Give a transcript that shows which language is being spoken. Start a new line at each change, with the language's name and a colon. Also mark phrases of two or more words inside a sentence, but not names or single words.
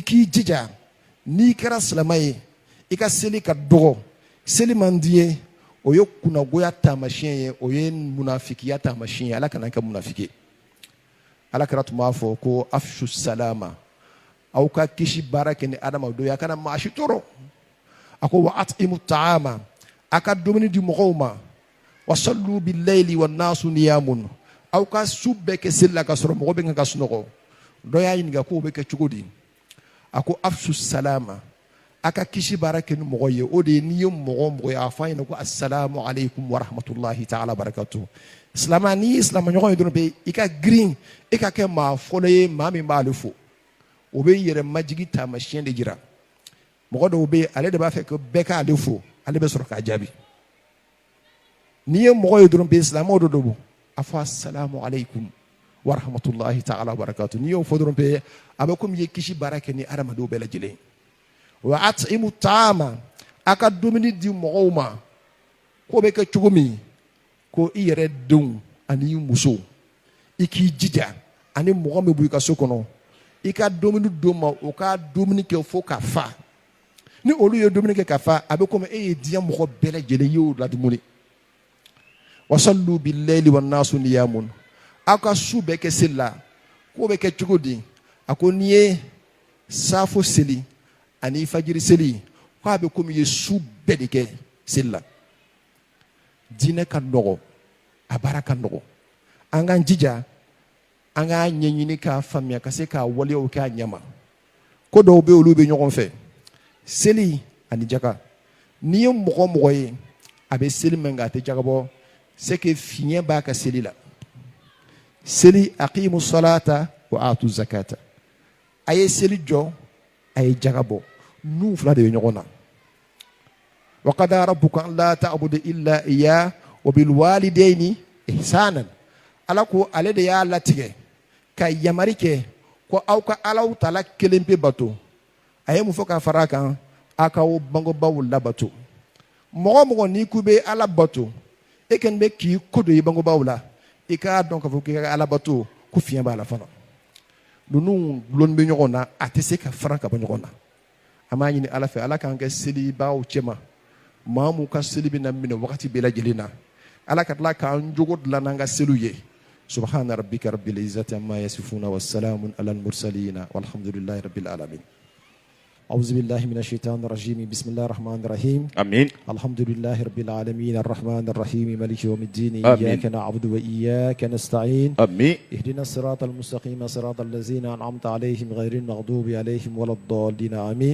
Bambara: k'i jija n'i kɛra silamɛ ye i ka seli ka dɔgɔ seli man di ye o ye kunnagoya taamasiyɛn ye o ye munafikiya taamasiyɛn ye ala kana kɛ munafiki ye alakira tun b'a fɔ ko
Arabic: أفشوا السلام
Bambara: aw ka kisi baara kɛ ni adamadenw ye a kana maa si tɔɔrɔ a ko
Arabic: وأطعموا الطعام
Bambara: a ka dumuni di mɔgɔw ma
Arabic: وصلوا بالليل والناس نيام
Bambara: aw ka su bɛɛ kɛ seli la ka sɔrɔ mɔgɔ bɛ kan ka sunɔgɔ dɔ y'a ɲininka k'o bɛ kɛ cogo di a ko
Arabic: أفشوا السلام
Bambara: a ka kisi baara kɛ ni mɔgɔ ye o de ye n'i ye mɔgɔ mɔgɔ ye a fɔ a ɲɛna ko
Arabic: السلام عليكم ورحمة الله تعالى بركاته
Bambara: silamɛ n'i ye silamɛɲɔgɔn ye dɔrɔn bɛ i ka girin i ka kɛ maa fɔlɔ ye maa min b'ale fo o bɛ yɛrɛ majigi taamasiyɛn de jira mɔgɔ dɔw bɛ yen ale de b'a fɛ ko bɛɛ k'ale fo ale bɛ sɔrɔ k'a jaabi n'i ye mɔgɔ ye dɔrɔn bɛ silamɛw dɔ don a fɔ
Arabic: السلام عليكم ورحمة الله تعالى بركاته
Bambara: n'i y'o fɔ dɔrɔn bɛ a bɛ komi i ye kisi baara kɛ ni adamadenw bɛɛ lajɛlen
Arabic: وأطعموا الطعام
Bambara: a ka dumuni di mɔgɔw ma k'o bɛ kɛ cogo min ko i yɛrɛ denw ani muso i k'i jija ani mɔgɔ min b'i ka so kɔnɔ i ka dumuni d'o ma o ka dumuni kɛ fo ka fa ni olu ye dumuni kɛ ka fa a bɛ komi e ye diɲɛ mɔgɔ bɛɛ lajɛlen y'o ladumuni
Arabic: وصلوا بالليل والناس نيام
Bambara: aw ka su bɛɛ kɛ seli la k'o bɛ kɛ cogo di a ko n'i ye safo seli ani fajiri seli k'a bɛ komi i ye su bɛɛ de kɛ seli la diinɛ ka nɔgɔ a baara ka nɔgɔ an k'an jija an k'a ɲɛɲini k'a faamuya ka se k'a waleyaw kɛ a ɲɛma ko dɔw bɛ olu bɛ ɲɔgɔn fɛ seli ani jaga n'i ye mɔgɔ mɔgɔ ye a bɛ seli mɛn nka a tɛ jaga bɔ
French: c'est que
Bambara: fiɲɛ b'a ka seli la seli
Arabic: أقيموا الصلاة وآتوا الزكاة
Bambara: a ye seli jɔ a ye jaga bɔ n'u fila de bɛ ɲɔgɔn na
Arabic: وقضى ربك ألا تعبدوا إلا إياه وبالوالدين إحسانا
Bambara: ala ko ale de y'a latigɛ ka yamari kɛ ko aw ka Alahu Taala kelen pe bato a ye mun fɔ ka fara a kan a k'aw bangebaaw labato mɔgɔ mɔgɔ n'i k'u bɛ ala bato e kɔni bɛ k'i ko don i bangebaaw la i k'a dɔn k'a fɔ k'i ka ala bato ko fiɲɛ b'a la fana ninnu gulonni bɛ ɲɔgɔn na a tɛ se ka fara ka bɔ ɲɔgɔn na an b'a ɲini ala fɛ ala k'an kɛ selibaaw cɛma maa mu ka seli bɛ na minɛ wagati bɛɛ lajɛlen na ala ka tila k'an jogo dilan n'an ka seliw ye
Arabic: سبحان ربك رب العزة عما يصفون وسلام على المرسلين والحمد لله رب العالمين. أعوذ بالله من الشيطان الرجيم بسم الله الرحمن الرحيم آمين. الحمد لله رب العالمين الرحمن الرحيم مالك يوم الدين آمين. إياك نعبد وإياك نستعين آمين. اهدنا الصراط المستقيم صراط الذين أنعمت عليهم غير المغضوب عليهم ولا الضالين آمين.